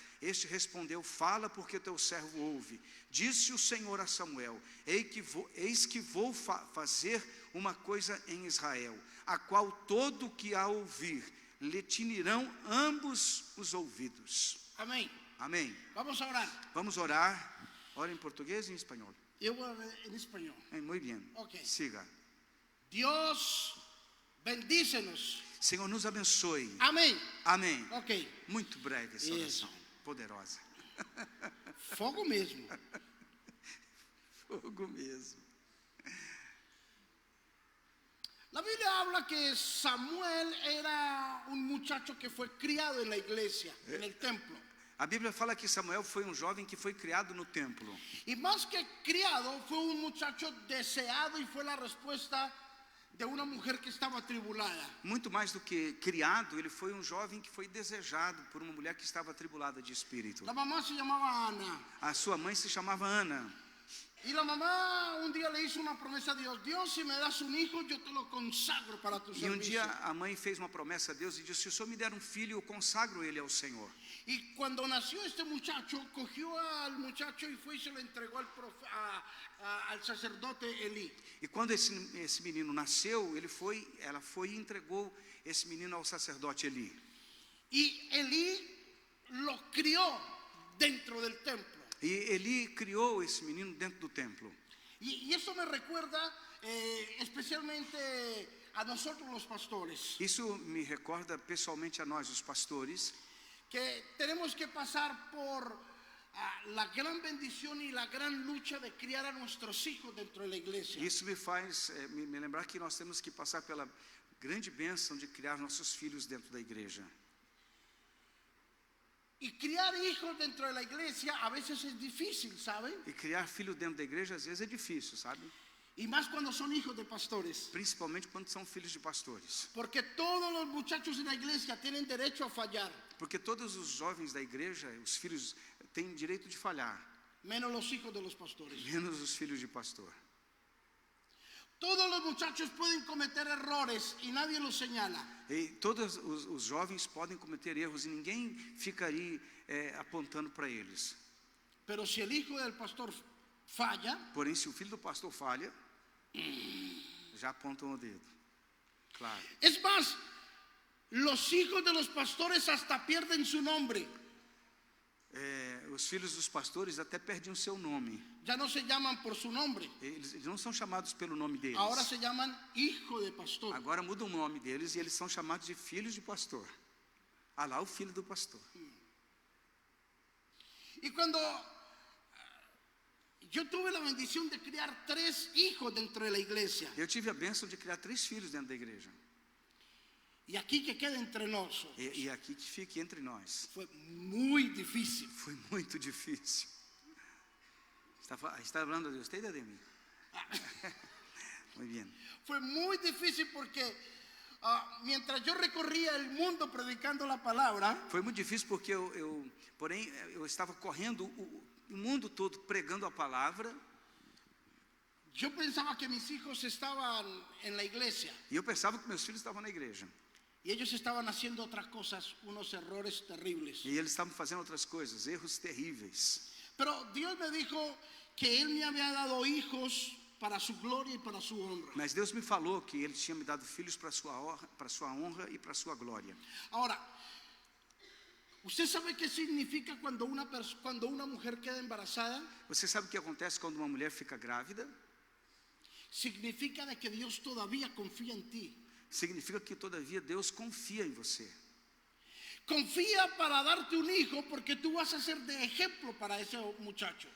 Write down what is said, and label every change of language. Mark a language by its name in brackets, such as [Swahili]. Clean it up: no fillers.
[Portuguese] Este respondeu: fala, porque o teu servo ouve. Disse o Senhor a Samuel: eis que vou fazer uma coisa em Israel, a qual todo o que a ouvir lhe tinirão ambos os ouvidos. [Spanish] Amén. [Portuguese] Amém. [Spanish] Vamos a orar. [Portuguese] Vamos orar. Ora em português e em espanhol. [Spanish] Yo voy a hablar en español. [Portuguese] Muito bem. [English] Ok. [Portuguese] Siga. [Spanish] Dios, bendícenos. [Portuguese] Senhor, nos abençoe. [Spanish] Amén. [Portuguese] Amém. [English] Ok. [Portuguese] Muito breve essa Isso. oração. Poderosa. Fogo mesmo. Fogo mesmo. [Spanish] La Biblia habla que Samuel era un muchacho que fue criado en la iglesia, en el templo. [Portuguese] A Bíblia fala que Samuel foi um jovem que foi criado no templo. [Spanish] Y más que criado, fue un muchacho deseado y fue la respuesta de una mujer que estaba atribulada. [Portuguese] Muito mais do que criado, ele foi um jovem que foi desejado por uma mulher que estava atribulada de espírito. [Spanish] La mamá se llamaba Ana. [Portuguese] A sua mãe se chamava Ana. [Spanish] Y la mamá un día le hizo una promesa a Dios. Dios, si me das un hijo, yo te lo consagro para tu [Portuguese] E um [Spanish] servicio. [Portuguese] dia a mãe fez uma promessa a Deus e disse: se o Senhor me der um filho, eu consagro ele ao Senhor. [Spanish] Y cuando nació este muchacho, cogió al muchacho y fue y se lo entregó al sacerdote Elí. [Portuguese] E quando esse menino nasceu, ela foi e entregou esse menino ao sacerdote Eli. [Spanish] Y Elí lo crió dentro del templo. [Portuguese] E Eli criou esse menino dentro do templo. [Spanish] Y eso me recuerda especialmente a nosotros los pastores, [Portuguese] Isso me recorda pessoalmente a nós, os pastores, [Spanish] que tenemos que pasar por la gran bendición y la gran lucha de criar a nuestros hijos dentro de la iglesia. [Portuguese] Isso me faz me lembrar que nós temos que passar pela grande bênção de criar nossos filhos dentro da igreja. [Spanish] Y criar hijos dentro de la iglesia a veces es difícil, ¿saben? [Portuguese] E criar filho dentro da igreja às vezes é difícil, sabe? [Spanish] Y más cuando son hijos de pastores. [Portuguese] Principalmente quando são filhos de pastores. [Spanish] Porque todos los muchachos en la iglesia tienen derecho a fallar, [Portuguese] Porque todos os jovens da igreja, os filhos, têm direito de falhar, [Spanish] menos los hijos de los pastores. [Portuguese] menos os filhos de pastor. [Spanish] Todos los muchachos pueden cometer errores y nadie los señala. [Portuguese] E todos os jovens podem cometer erros e ninguém fica ali apontando para eles. [Spanish] Pero si el hijo del pastor falla, [Portuguese] Porém, se o filho do pastor falha, já apontam o dedo. Claro. [Spanish] es más, los hijos de los pastores hasta pierden su nombre. [Portuguese] Os filhos dos pastores até perdem o seu nome. [Spanish] Ya no se llaman por su nombre, [Portuguese] Eles não são chamados pelo nome deles. [Spanish] ahora se llaman hijo de pastor. [Portuguese] Agora muda o nome deles e eles são chamados de filhos de pastor. Ah lá, o filho do pastor. [Spanish] Y cuando yo tuve la bendición de criar 3 hijos dentro de la iglesia, [Portuguese] Eu tive a bênção de criar 3 filhos dentro da igreja. [Spanish] y aquí que quede entre nosotros, [Portuguese] E aqui que fique entre nós. [Spanish] fue muy difícil. [Portuguese] Foi muito difícil. Está falando de usted, de mim? Muito bem. [Spanish] Fue muy difícil porque mientras yo recorría el mundo predicando la palabra, [Portuguese] Foi muito difícil porque porém, eu estava correndo o mundo todo pregando a palavra [Spanish] yo pensaba que mis hijos estaban en la iglesia [Portuguese] e eu pensava que meus filhos estavam na igreja. [Spanish] y ellos estaban haciendo otras cosas, unos errores terribles. [Portuguese] E eles estavam fazendo outras coisas, erros terríveis. [Spanish] Pero Dios me dijo que Él me había dado hijos para su gloria y para su honra. [Portuguese] Mas Deus me falou que Ele tinha me dado filhos para sua honra e para sua glória. [Spanish] Ahora, ¿usted sabe qué significa cuando una mujer queda embarazada? [Portuguese] Você sabe o que acontece quando uma mulher fica grávida? [Spanish] Significa de que Dios todavía confía en ti. [Portuguese] Significa que todavia Deus confia em você. [Spanish] Confía para darte un hijo porque tú vas a ser de ejemplo para ese muchacho.